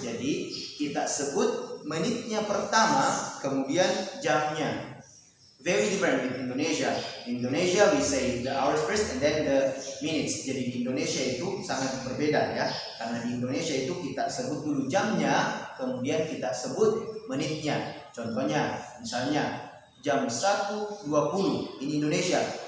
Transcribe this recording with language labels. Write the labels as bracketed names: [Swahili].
[Indonesian] Jadi kita sebut menitnya pertama, kemudian jamnya. [English] Very different with Indonesia. In Indonesia we say the hours first and then the minutes. [Indonesian] Jadi di Indonesia itu sangat berbeda, ya. Karena di Indonesia itu kita sebut dulu jamnya, kemudian kita sebut menitnya. Contohnya, misalnya jam 1.20 [English] in Indonesia.